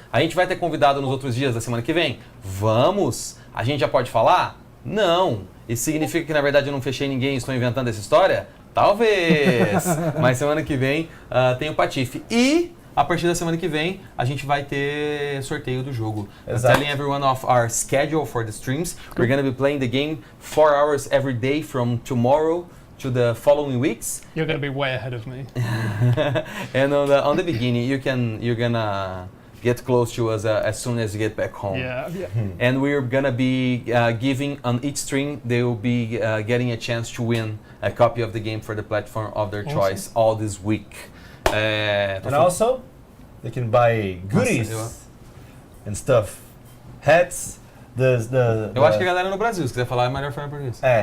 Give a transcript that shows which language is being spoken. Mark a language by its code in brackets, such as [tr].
[pt] A gente vai ter convidado nos outros dias da semana que vem? Vamos! A gente já pode falar? Não! Isso significa que, na verdade, eu não fechei ninguém e estou inventando essa história? Talvez! Mas semana que vem tem o Patife. E a partir da semana que vem a gente vai ter sorteio do jogo. [en] Telling everyone of our schedule for the streams. We're going to be playing the game 4 hours every day from tomorrow to the following weeks. You're going to be way ahead of me. And on the beginning, you're gonna get close to us as soon as you get back home. Yeah. And we're gonna be giving on each stream, they will be getting a chance to win a copy of the game for the platform of their choice all this week. And also, they can buy goodies and stuff, hats. [pt] Eu acho que a galera no Brasil, se quiser falar, é melhor falar por isso.